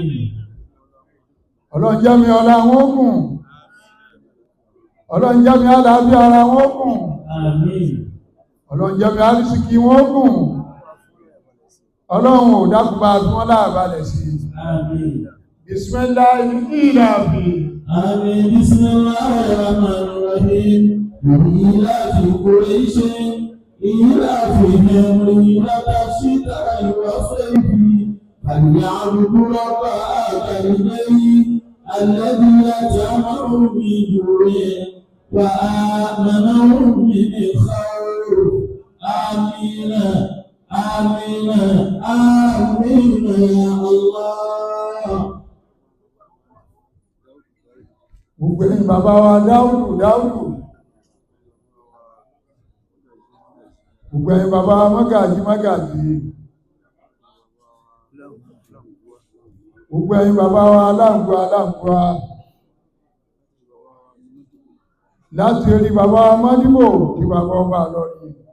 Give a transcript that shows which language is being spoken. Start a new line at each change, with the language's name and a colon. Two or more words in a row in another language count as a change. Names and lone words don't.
Yoruba: Ọlọ́run jẹ́ mi ọlá wọn gùn Ọlọ́run jẹ́ mi àlàáfíà ara wọn gùn Àmín. Ọlọ́run jẹ́ mi àrísìkí wọn gùn Ọlọ́run ò dákun bá fún wọn láàbalẹ̀ sí Àmín. bismillahi ìlàbí
Arabic: آمين. بسم الله الرحمن الرحيم. إيلاف قريش إيلافهم رحلة الشتاء والصيف فليعبدوا رب هذا البيت الذي أطعمهم من جوع وآمنهم من خوف. آمين آمين آمين يا الله.
Yoruba: gbogbo ẹ̀yin bàbá wa dáúdù gbogbo ẹ̀yin bàbá wa mágàjí gbogbo ẹ̀yin bàbá wa aláǹgbá láti rí bàbá wa mọ́díbò tí bàbá ọba lọ́rí